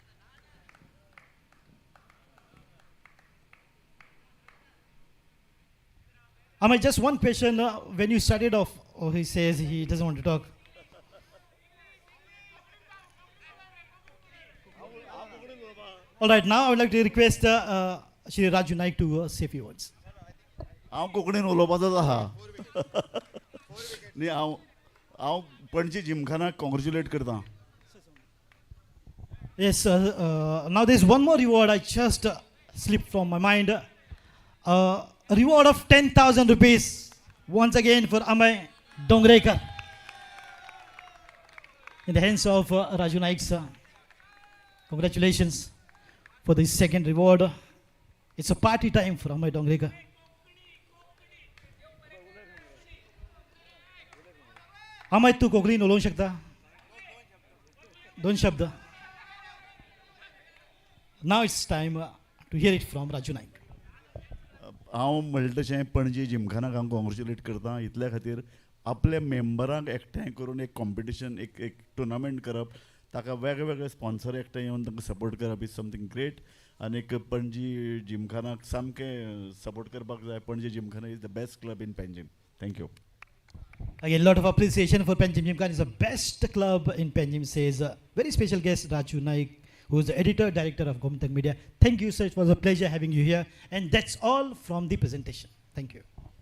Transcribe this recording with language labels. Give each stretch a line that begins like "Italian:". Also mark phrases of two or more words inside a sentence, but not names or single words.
English: Amay, just one question. When you started off, he says he doesn't want to talk. All right, now I would like to request Shri Raju Naik to say a few words.
Konkani: हांव कोंकणीन उलोवपाचोच आहा न्ही हांव पणजी जिमखानाक कॉंग्रेच्युलेट करतां.
English: Yes, now there's one more reward I just slipped from my mind. A reward of 10,000 rupees once again for Amay Dongrekar in the hands of Raju Naik sir. Congratulations for the second reward. It's a party time for Amay Dongrekar. Amay,
Konkani: तू कोंकणीन उलोवंक शकता? 2 शब्द.
English: Now it's time to hear it from Raju Naik.
Konkani: हांव म्हणलें तशें पणजी जिमखानाक हांव कॉंग्रेच्युलेट करतां इतल्या खातीर आपल्या मेंबरांक एकठांय करून एक कॉम्पिटिशन एक टुर्नामेंट करप ताका वेगळे स्पॉन्सर एकठांय येवन तांकां सपोर्ट करप
English: is something great
Konkani: आनी पणजी जिमखानाक सामकें सपोर्ट करपाक जाय.
English: Panaji Gymkhana is the best club in Panjim. थँक्यू. Again, a lot of appreciation for Panjim. Gymkhana is the best club in Panjim, says very special guest Raju Naik, who is the editor, director of Gomantak Media. Thank you, sir. It was a pleasure having you here. And that's all from the presentation. Thank you.